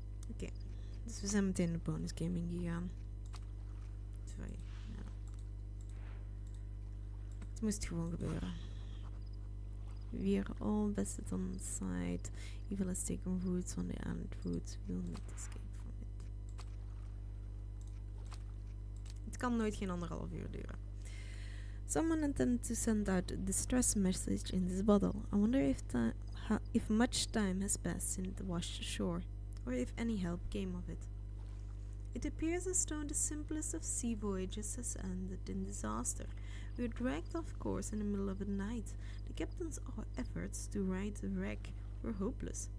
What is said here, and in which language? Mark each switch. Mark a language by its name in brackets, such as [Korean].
[Dutch] Oké, dus we zijn meteen de bonus gaming gegaan. Sorry. Ja. Het moest gewoon gebeuren. [English] We are all vested on side. Evil has taken roots on the island roots. We will not escape from it. [Dutch] Het kan nooit geen 1,5 uur duren. [English] Someone intended to send out a distress message in this bottle. I wonder if much time has passed since it washed ashore, or if any help came of it. It appears as though the simplest of sea voyages has ended in disaster. We were dragged off course in the middle of the night. The captain's efforts to right the wreck were hopeless.